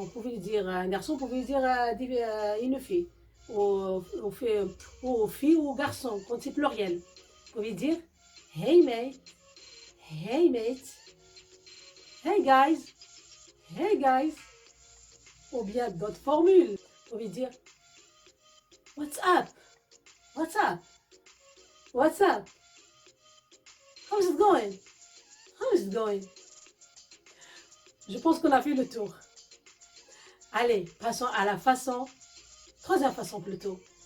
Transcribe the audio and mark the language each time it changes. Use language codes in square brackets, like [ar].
[fr] Vous pouvez dire un garçon, vous pouvez dire une fille. Aux filles ou aux garçons, quand c'est pluriel. Vous pouvez dire [en] hey mate, hey mate, hey guys. [fr] Ou bien d'autres formules. Vous pouvez dire [en] what's up, what's up, what's up, how's it going, how is it going. [fr] Je pense qu'on a fait le tour. Allez, passons à la troisième façon plutôt.